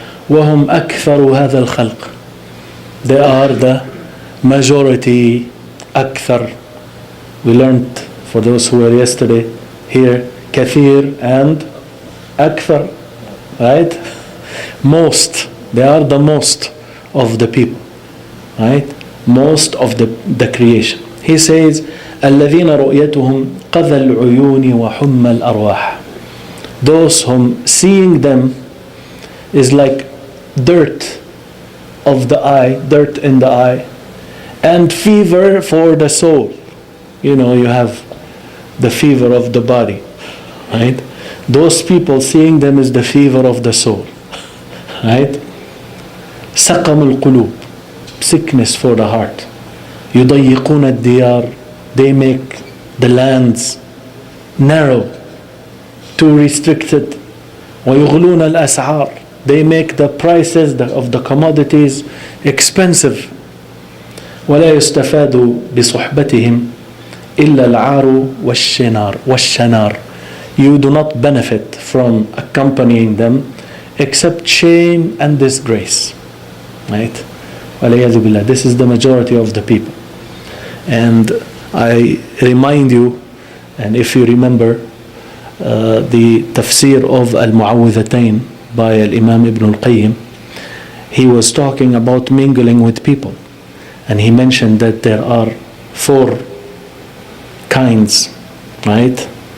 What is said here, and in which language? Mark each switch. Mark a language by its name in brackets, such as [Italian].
[Arabic] وهم أكثر هذا الخلق. [English] They are the majority. [Arabic] أكثر. [English] We learned, for those who were yesterday here, كثير and أكثر, right? Most. They are the most of the people, right? Most of the creation. He says [Arabic] الذين رؤيتهم قذى العيون وحمى الأرواح. [English] Those whom seeing them is like dirt of the eye, dirt in the eye, and fever for the soul. You know, you have the fever of the body, right? Those people, seeing them is the fever of the soul, right? [Arabic] سقم القلوب, [English] sickness for the heart. [Arabic] يضيقون الديار, [English] they make the lands narrow, too restricted. [Arabic] ويغلون الأسعار, [English] they make the prices of the commodities expensive. [Arabic] ولا يستفاد بصحبتهم إلا العار والشنار. [English] You do not benefit from accompanying them except shame and disgrace, right? [Arabic] والعياذ بالله. [English] This is the majority of the people. And I remind you, and if you remember the tafsir of al-Mu'awwidhatayn by al-Imam Ibn al-Qayyim, he was talking about mingling with people, and he mentioned that there are 4 kinds, right?